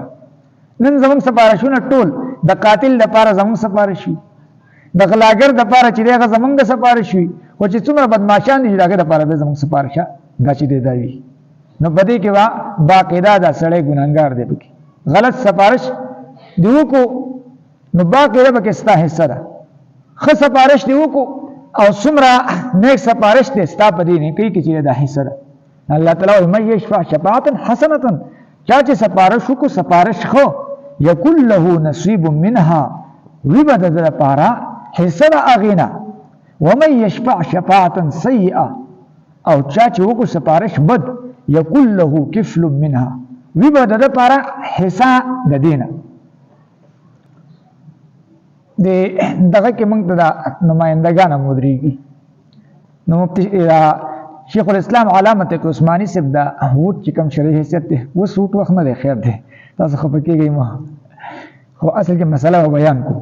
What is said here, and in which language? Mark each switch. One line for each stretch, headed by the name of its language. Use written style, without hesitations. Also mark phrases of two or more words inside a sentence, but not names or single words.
Pashto: نن زموږ سپارشونه ټول د قاتل دپاره زموږ سپارش وي د غلاګر دپاره چې دی هغه زموږ د سپارش وي خو چې څومره بدماشان دي چې د هغې دپاره بیا زموږ سپارشه دا چې دی دا وي نو په دې کې به باقاعده دا سړی ګناهګار دی پکې غلط سپارش دی وکړو نو باقاعده پکې ستا حصه ده ښه سپارش دی وکړو او څومره نیک سپارش دی ستا په دې نیکۍ کې چې دا حصه ده. الله تعالی وایي
Arabic: من یشفع شفاعة حسنة
Pashto: چا چې سپارش وکړو سپارش ښه
Arabic: یکن له نصیب منها
Pashto: وي به د ده دپاره حصه د هغې نه.
Arabic: ومن یشفع شفاعة سیئة
Pashto: او چا چې وکړو سپارش بد
Arabic: یکن له کفل منها
Pashto: وی به د ده پاره حصه د دې نه. دغه کې موږ ته دا نمایندګان هم ودرېږي نو مفتي شیخ الاسلام علامة عثماني صاحب دا ووټ چې کوم شرعي حیثیت دی اوس ووټ وخت نه دی خیر دی تاسو خفه کېږئ مه خو اصل کې مسله به بیان کړو.